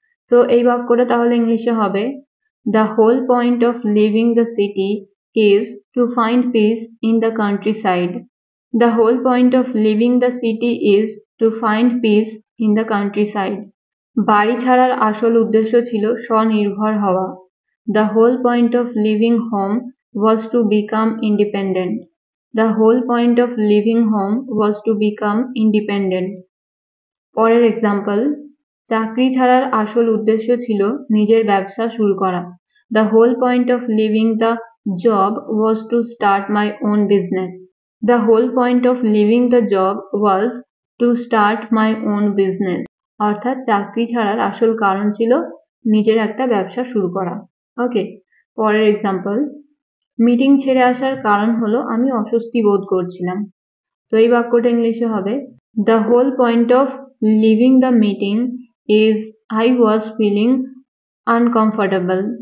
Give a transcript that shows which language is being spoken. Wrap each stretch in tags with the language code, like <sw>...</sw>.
<bn>তো এই বাক্যটা তাহলে ইংলিশে হবে,</bn> <en>The whole point of living the city is to find peace in the countryside. The whole point of living the city is to find peace in the countryside.</en> <bn>বাড়ি ছাড়ার আসল উদ্দেশ্য ছিল স্বনির্ভর হওয়া।</bn> <en>The whole point of leaving home was to become independent. The whole point of leaving home was to become independent.</en> <bn>পরের example, চাকরি ছাড়ার আসল উদ্দেশ্য ছিল নিজের ব্যবসা শুরু করা।</bn> <en>The whole point of leaving the job was to start my own business. The whole point of leaving the job was to start my own business.</en> <bn>অর্থাৎ চাকরি ছাড়ার আসল কারণ ছিল নিজের একটা ব্যবসা শুরু করা। ওকে, পরের এক্সাম্পল, মিটিং ছেড়ে আসার কারণ হলো আমি অস্বস্তি বোধ করছিলাম। তো এই বাক্যটা ইংলিশে হবে,</bn> <en>The whole point of leaving the meeting is I was feeling uncomfortable.</en>